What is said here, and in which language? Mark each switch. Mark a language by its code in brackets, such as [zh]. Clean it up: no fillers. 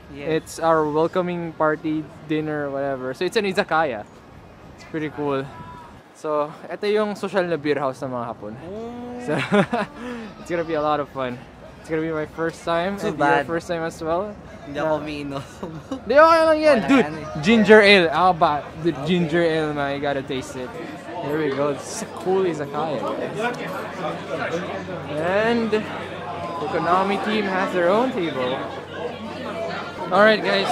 [en] It's our welcoming party dinner or whatever. So it's an izakaya. It's pretty cool. [tl] So ito yung social na beer house ng mga Hapon. [en] So it's gonna be a lot of fun. It's gonna be my first time and your first time as well. [tl] Hindi ako umiinom. Hindi, okay lang yan. Dude, ginger ale. [en] How about the ginger ale, man? You gotta taste it. Here we go. It's a cool izakaya, guys. And the Konami team has their own table. Alright, guys.